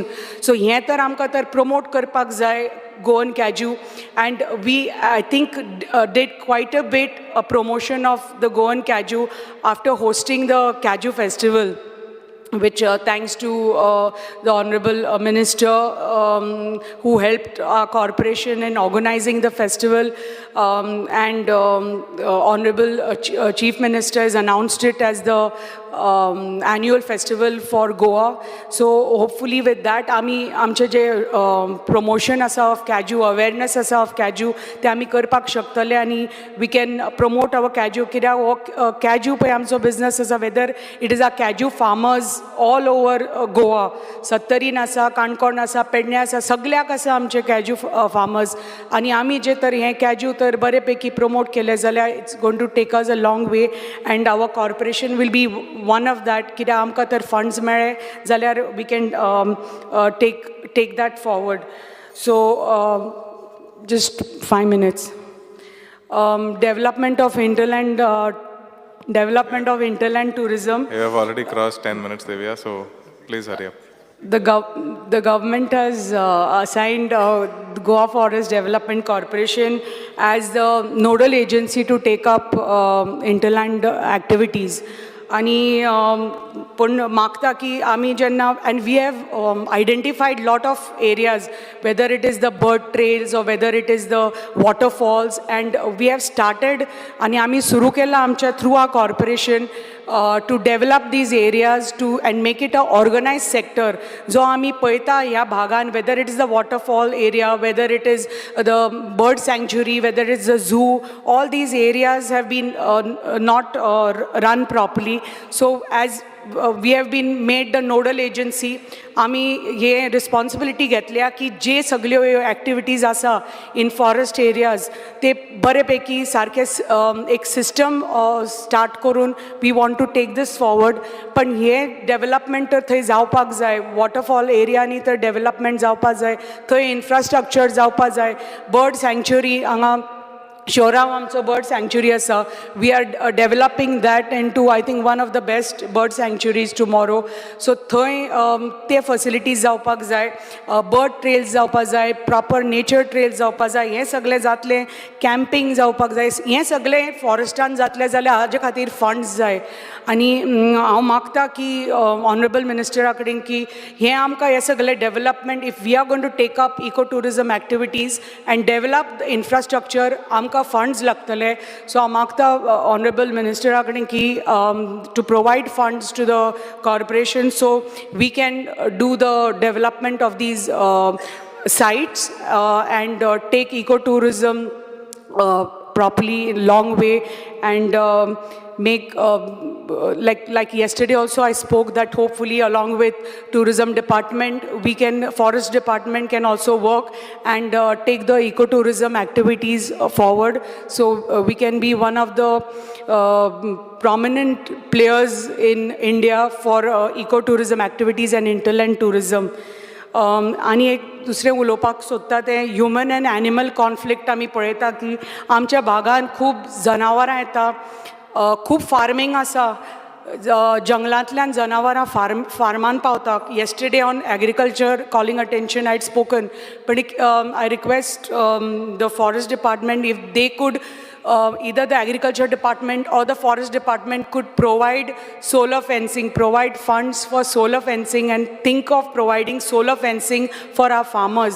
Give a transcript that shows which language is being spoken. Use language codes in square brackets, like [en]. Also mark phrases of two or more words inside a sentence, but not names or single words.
[en] So here [kok] tar amka tar promote karpak zai [en] Goan cashew, and we I think did quite a bit a promotion of the Goan cashew after hosting the cashew festival, which thanks to the Honorable Minister who helped our corporation in organizing the festival, and Honorable Chief Minister has announced it as the annual festival for Goa. So hopefully with that, [kok] आमचे जे promotion asa [en] of cashew, [kok] awareness asa [en] of cashew, [kok] ते आमी करपाक शकतले, आनी [en] we can promote our cashew. [kok] कित्याक cashew पळय आमचो business आसा, [en] whether it is our cashew farmers all over Goa, [kok] सत्तरीन आसा, काणकोण आसा, पेडण्या आसा, सगळ्याक आसा आमचे [en] cashew farmers, [kok] आनी आमी जे तर हे cashew तर बरे पैकी promote केले जाल्यार [en] it's going to take us a long way, and our corporation will be one of that. [kok] कित्याक आमकां तर funds मेळ्ळे जाल्यार [en] we can take that forward. So just 5 minutes. Development of hinterland tourism. You have already crossed 10 minutes, Devya, so please hurry up. The government has assigned Goa Forest Development Corporation as the nodal agency to take up hinterland activities. [kok] आणि पण मागता की आमी जेन्ना, [en] and we have identified lot of areas, whether it is the bird trails or whether it is the waterfalls, and we have started [kok] आणि आमी सुरू केला आमच्या [en] through our corporation to develop these areas and make it a organized sector. [kok] जो आमी पळयता ह्या भागान, [en] whether it is the waterfall area, whether it is the bird sanctuary, whether it is the zoo, all these areas have been not run properly. So as we have been made the nodal agency, [kok] आमी हे responsibility घेतल्या की जे सगळ्यो activities आसा [en] in forest areas [kok] ते बरेपैकी सारखे एक [en] system start [kok] करून [en] we want to take this forward. [kok] पण हे development तर थंय जावपाक जाय, [en] waterfall area [kok] नी तर development जावपाक जाय, थंय infrastructure जावपाक जाय, [en] bird sanctuary [kok] हांगा Shorav आमचो [en] bird sanctuary [kok] आसा. [en] We are developing that into, I think, one of the best bird sanctuaries tomorrow. [kok] So थंय ते facilities जावपाक जाय, [en] bird trails [kok] जावपाक जाय, [en] proper nature trails [kok] जावपाक जाय, हे सगळे जातले, camping जावपाक जाय, हे सगळे forestan जातले जाल्यार हाजे खातीर funds जाय. आनी हांव मागता की [en] honorable minister [kok] कडेन की हे आमकां हे सगळे [en] development, if we are going to take up ecotourism activities and develop the infrastructure, [kok] आमकां funds लागतले. [en] So [kok] हांव मागता [en] honorable minister [kok] कडेन की [en] to provide funds to the corporation so we can do the development of these sites and take ecotourism properly, long way, and make, like yesterday also I spoke that hopefully along with tourism department, forest department can also work and take the ecotourism activities forward. So we can be one of the prominent players in India for ecotourism activities and hinterland tourism. [kok] आनी एक दुसरें उलोवपाक सोदता तें [en] human and animal conflict [kok] आमी पळयता की आमच्या भागान खूब जनावरां येता, खूब फार्मींग आसा, जंगलांतल्यान जनावरां फार्मान पावता. [en] yesterday on agriculture calling attention I had spoken, but I request the forest department if they could, either the agriculture department or the forest department could provide solar fencing, provide funds for solar fencing, and think of providing solar fencing for our farmers.